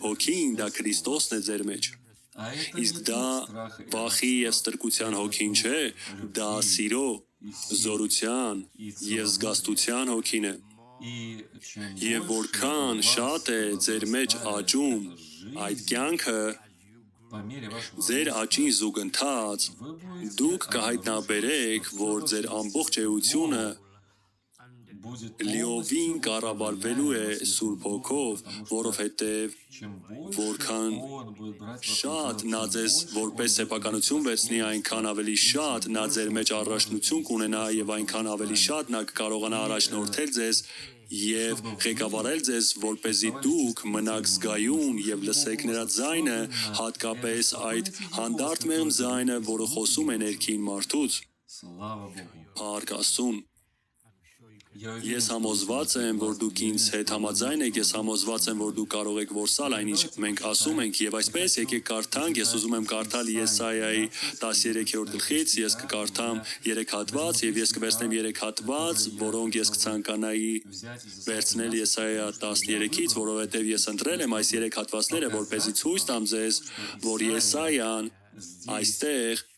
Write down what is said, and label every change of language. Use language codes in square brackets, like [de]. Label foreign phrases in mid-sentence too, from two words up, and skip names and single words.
[hy] Հոգին դա Քրիստոսն է ձեր մեջ։ Իսկ դա վախի եւ ստրկության հոգին չէ, դա սիրո, զորության եւ զգաստության հոգին է։ Եվ որքան շատ է ձեր մեջ աճում այդ կյանքը, ձեր աճին զուգընթաց, դուք կհայտնաբերեք, որ ձեր ամբողջ էությունը [ru] будет [hy] լիովին [ru] полностью [hy] կառավարվելու է [ru] управляемым [hy] Սուրբ Հոգով, [ru] потому что [hy] որովհետև [ru] чем [hy] որքան [ru] больше он будет брать в [hy] շատ [ru] основу, [hy] նա [ru] тем [hy] ձեզ [ru] больше он [hy] որպես [ru] будет [hy] սեփականություն [ru] иметь [hy] վերցնի, այնքան [ru] достоинства, [hy] ավելի [ru] и тем [hy] շատ նա [ru] больше [hy] ձեր [ru] он [hy] մեջ [ru] сможет [hy] առաջնություն [ru] вести [hy] կունենա [ru] вас [hy] եւ [ru] в [hy] այնքան [ru] том [hy] ավելի [ru] плане. [hy] շատ նա կկարողանա առաջնորդել ձեզ եւ [ru] Чтобы вы [hy] ղեկավարել ձեզ, որպեսզի [ru] оставались [hy] դուք [ru] действительно [hy] մնաք զգայուն եւ [ru] слушали [hy] լսեք [ru] его [hy] նրա [ru] голос, [hy] ձայնը, [ru] особенно [hy] հատկապես [ru] это [hy] այդ [ru] слушайте его [hy] հանդարտ [ru] голос, [hy] մեղմ [ru] который [hy] ձայնը, [ru] говорит [hy] որը խոսում է [ru] внутренне. [hy] ներքին մարդուց, [ru] Слава Богу. [hy] Փառք Աստծուն։ [ru] Я уверен, [hy] Ես [ru] что вы [hy] համոզված [ru] будете [hy] եմ, որ [ru] согласны. [hy] դուք ինձ հետ համաձայն եք, ես համոզված եմ, որ դուք կարող եք որսալ այնինչ մենք ասում ենք, եւ այսպես եկեք կարդանք, ես ուզում եմ կարդալ Եսայայի 13-րդ գլխից, ես կկարդամ 3 հատված եւ ես կվերցնեմ 3 հատված, որոնք ես կցանկանայի վերցնել Եսայա 13-ից, որովհետեւ ես ընտրել եմ այս 3 հատվածները, որպեսզի ցույց տամ ձեզ, որ Եսայան այստեղ